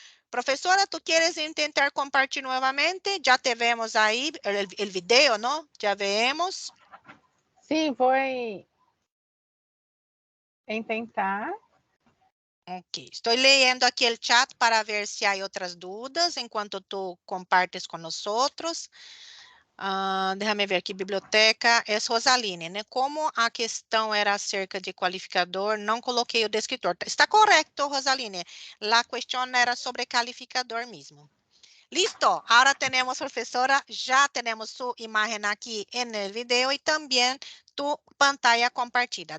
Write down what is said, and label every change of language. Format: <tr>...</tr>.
<es>Profesora, ¿tú quieres intentar compartir nuevamente? Ya te vemos ahí el video, ¿no? Ya vemos. Sí, voy a intentar. Ok, estoy leyendo aquí el chat para ver si hay otras dudas</es> <pt>enquanto</pt> <es>tú compartes con nosotros.</es> <pt>Déjame ver aqui, biblioteca, é Rosaline, né? Como a questão era acerca de qualificador, não coloquei o descritor. Está correto, Rosaline. La questão era sobre calificador mesmo.</pt> <es>Listo, ahora tenemos, profesora, ya tenemos su imagen aquí en el video y también tu pantalla compartida.</es>